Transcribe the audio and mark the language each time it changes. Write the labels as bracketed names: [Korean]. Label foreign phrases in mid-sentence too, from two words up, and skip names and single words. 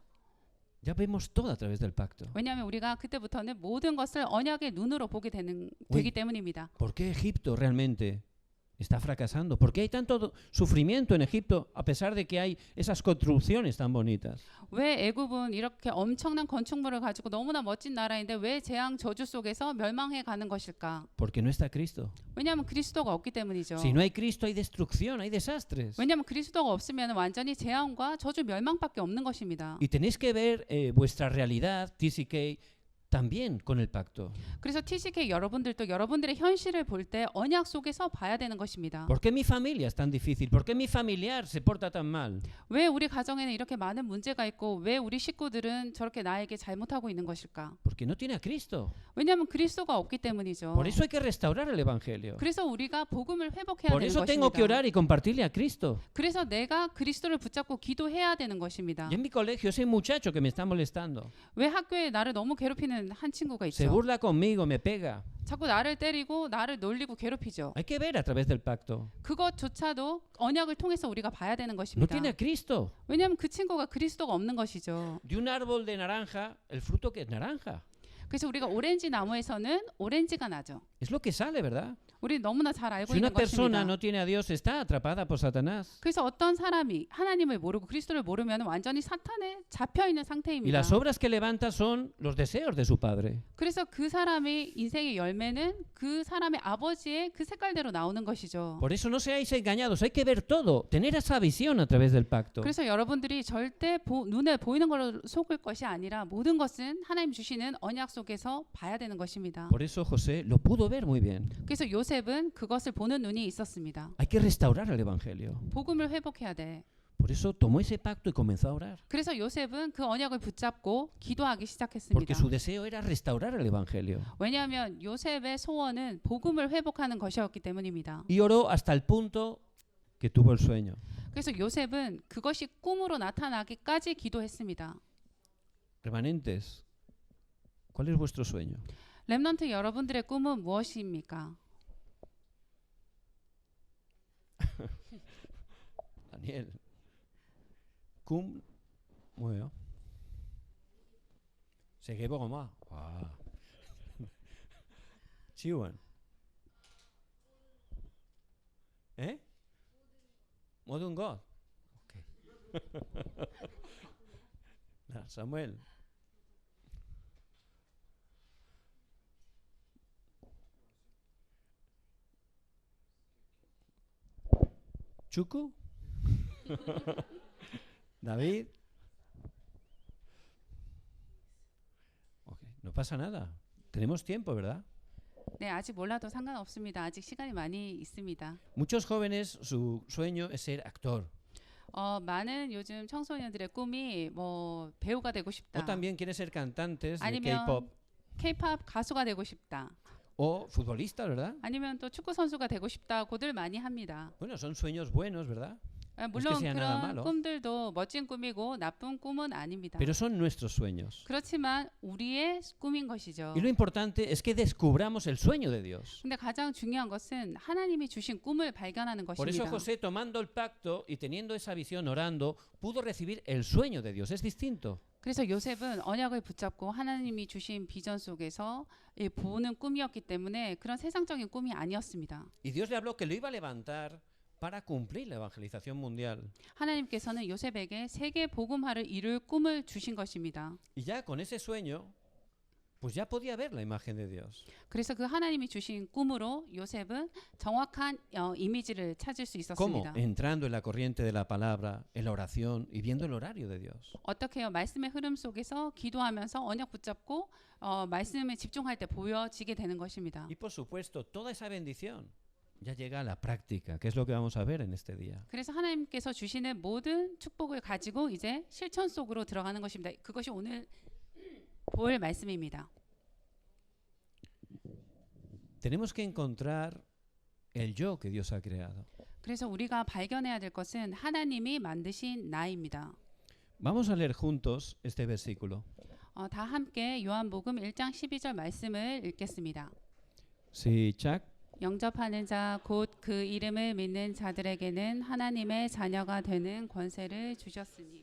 [Spanish] Ya vemos todo a través del pacto. [Korean] 왜냐하면 우리가 그때부터는 모든 것을 언약의 눈으로 보게 되기 Uy. 때문입니다. [Spanish] ¿Por qué Egipto realmente está fracasando? ¿Por qué hay tanto sufrimiento en Egipto a pesar de que hay esas construcciones tan bonitas? [Korean] 왜 애굽은 이렇게 엄청난 건축물을 가지고 너무나 멋진 나라인데 왜 재앙 저주 속에서 멸망해 가는 것일까? [Spanish] Porque no está Cristo. [Korean] 왜냐하면 그리스도가 없기 때문이죠. [Spanish] Si no hay Cristo hay destrucción, hay desastres. [Korean] 왜냐하면 그리스도가 없으면 완전히 재앙과 저주 멸망밖에 없는 것입니다. [Spanish] Y tenéis que ver vuestra realidad, TCK, también con el pacto. [Korean] 그래서 TCK 여러분들도 여러분들의 현실을 볼 때 언약 속에서 봐야 되는 것입니다. [Spanish] ¿Por qué mi familia es tan difícil? ¿Por qué mi familiar se porta tan mal? [Korean] 왜 우리 가정에는 이렇게 많은 문제가 있고 왜 우리 식구들은 저렇게 나에게 잘못하고 있는 것일까? [Spanish] Porque no tiene a Cristo. [Korean] 왜냐하면 그리스도가 없기 때문이죠. [Spanish] Por eso hay que restaurar el Evangelio. [Korean] 그래서 우리가 복음을 회복해야 [Spanish] Por [Korean] 되는 [Spanish] eso tengo que [Korean] 것입니다. [Spanish] orar y compartirle a Cristo. [Korean] 그래서 내가 그리스도를 붙잡고 기도해야 되는 것입니다. [Spanish] Y en mi colegio ese muchacho que me está molestando, [Korean] 왜 학교에 나를 너무 괴롭히는 한 친구가 [Spanish] se [Korean] 있죠. [Spanish] burla conmigo, me pega. [Korean] 자꾸 나를 때리고 나를 놀리고 괴롭히죠. [Spanish] Hay que ver a través del pacto. [Korean] 그것조차도 언약을 통해서 우리가 봐야 되는 [Spanish] No [Korean] 것입니다. [Spanish] tiene a Cristo. [Korean] 왜냐하면 그 친구가 그리스도가 없는 것이죠. [Spanish] De un árbol de naranja, el fruto que es naranja. [Korean] 그래서 우리가 오렌지 나무에서는 오렌지가 나죠. [Spanish] Es lo que sale, ¿verdad? [Korean] 우리 너무나 잘 알고 [Spanish] Si una [Korean] 있는 [Spanish] persona [Korean] 것입니다. [Spanish] no tiene a Dios, está atrapada por Satanás. [Korean] 그래서 어떤 사람이 하나님을 모르고 그리스도를 모르면 완전히 사탄에 잡혀 있는 [Spanish] Y [Korean] 상태입니다. [Spanish] las obras que levanta son los deseos de su padre. [Korean] 그래서 그 사람의 인생의 열매는 그 사람의 아버지의 그 색깔대로 나오는 것이죠. [Spanish] Por eso no seáis engañados, hay que ver todo, tener esa visión a través del pacto. [Korean] 그래서 여러분들이 절대 눈에 보이는 걸로 속을 것이 아니라 모든 것은 하나님 주시는 언약 속에서 봐야 되는 것입니다. [Spanish] Por eso José lo pudo ver muy bien. [Korean] 그래서 요셉은 그것을 보는 눈이 있었습니다. [Spanish] Hay que restaurar el Evangelio. [Korean] 복음을 회복해야 돼. [Spanish] Por eso tomó ese pacto y comenzó a orar. [Korean] 그래서 요셉은 그 언약을 붙잡고 기도하기 [Spanish] Porque [Korean] 시작했습니다. [Spanish] su deseo era restaurar el Evangelio. [Korean] 왜냐하면 요셉의 소원은 복음을 회복하는 것이었기 때문입니다. [Spanish] Y oró hasta el punto que tuvo el sueño. [Korean] 그래서 요셉은 그것이 꿈으로 나타나기까지 기도했습니다. [Spanish] Remanentes, ¿cuál es vuestro sueño? [Korean] 렘넌트 여러분들의 꿈은 무엇입니까? [Spanish] Daniel. [Korean] 꿈 뭐예요? 세계보고마. 와. 지원. 에? 모든 것. 오케이. 나 사무엘. 축구? [Spanish] David. Okay. No pasa nada. Tenemos tiempo, ¿verdad? [Korean] 네, 아직 몰라도 상관없습니다. 아직 시간이 많이 있습니다. [Spanish] Muchos jóvenes su sueño es ser actor. [Korean] 많은 요즘 청소년들의 꿈이 뭐 배우가 되고 싶다. [Spanish] O también quieren ser cantantes de [Korean] 아니면 [Spanish] K-pop. [Korean] K-pop 가수가 되고 싶다. [Spanish] O futbolistas, ¿verdad? [Korean] 아니면 또 축구 선수가 되고 싶다고들 많이 합니다. [Spanish] Bueno, son sueños buenos, ¿verdad? [Korean] 물론 [Spanish] sea nada [Korean] 그런 [Spanish] malo. [Korean] 꿈들도 멋진 꿈이고 나쁜 꿈은 아닙니다. [Spanish] Pero son nuestros sueños. [Korean] 그렇지만 우리의 꿈인 것이죠. [Spanish] Y lo importante es que descubramos el sueño de Dios. [Korean] 근데 가장 중요한 것은 하나님이 주신 꿈을 발견하는 [Spanish] Por eso [Korean] 것입니다. [Spanish] José, tomando el pacto y teniendo esa visión, orando, pudo recibir el sueño de Dios. Es distinto. [Korean] 그래서 요셉은 언약을 붙잡고 하나님이 주신 비전 속에서 보는 꿈이었기 때문에 그런 세상적인 꿈이 아니었습니다. [Spanish] Y Dios le habló que lo iba a levantar para cumplir la evangelización mundial. [Korean] 하나님께서는 요셉에게 세계 복음화를 이룰 꿈을 주신 것입니다. [Spanish] Y ya con ese sueño, pues ya podía ver la imagen de Dios. [Korean] 그래서 그 하나님이 주신 꿈으로 요셉은 정확한 이미지를 찾을 수 [Spanish] ¿Cómo? [Korean] 있었습니다. [Spanish] Entrando en la corriente de la palabra, en la oración y viendo el horario de Dios. [Korean] 어떻게요? 말씀의 흐름 속에서 기도하면서 언약 붙잡고 말씀에 집중할 때 보여지게 되는 것입니다. [Spanish] Y por supuesto, toda esa bendición ya llega a la práctica, que es lo que vamos a ver en este día. [Korean] 그래서 하나님께서 주시는 모든 축복을 가지고 이제 실천 속으로 들어가는 것입니다. 그것이 오늘 볼 말씀입니다. [Spanish] Tenemos que encontrar el yo que Dios ha creado. [Korean] 그래서 우리가 발견해야 될 것은 하나님이 만드신 나입니다. [Spanish] Vamos a leer juntos este versículo. [Korean] 다 함께 요한복음 1장 12절 말씀을 읽겠습니다. [Spanish] Sí, Chuck, [Korean] 영접하는 자 곧 그 이름을 믿는 자들에게는 하나님의 자녀가 되는 권세를 주셨으니.